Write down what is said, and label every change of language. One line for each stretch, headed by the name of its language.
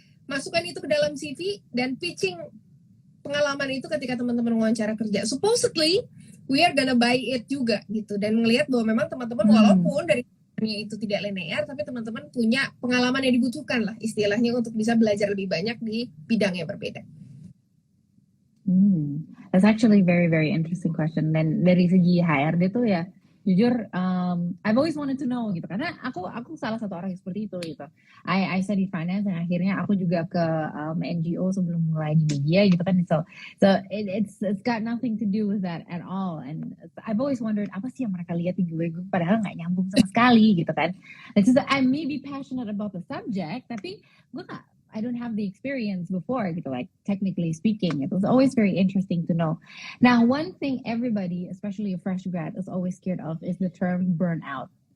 Indonesian: Masukkan itu ke dalam CV dan pitching pengalaman itu ketika teman-teman wawancara kerja.
English: Supposedly, we are gonna buy it
Indonesian: juga gitu. Dan melihat bahwa memang teman-teman walaupun dari itu tidak linear, tapi teman-teman punya pengalaman yang dibutuhkan lah istilahnya untuk bisa belajar lebih banyak di bidang yang berbeda.
English: That's actually very very interesting question.
Indonesian: Dan dari segi HRD tuh ya, jujur,
English: I've always wanted to know
Indonesian: gitu, karena aku salah satu orang yang seperti itu gitu.
English: I study finance
Indonesian: dan akhirnya aku juga ke NGO sebelum mulai di media gitu kan.
English: So it's got nothing to do with that at all. And I've always wondered
Indonesian: apa sih yang mereka lihat di gue padahal nggak nyambung sama sekali gitu kan.
English: It's just that I may be passionate about the subject,
Indonesian: tapi gue
English: I don't have the experience before, gitu, like technically speaking. It was always very interesting to know. Now, one thing everybody, especially a fresh grad, is always scared of is the term burnout.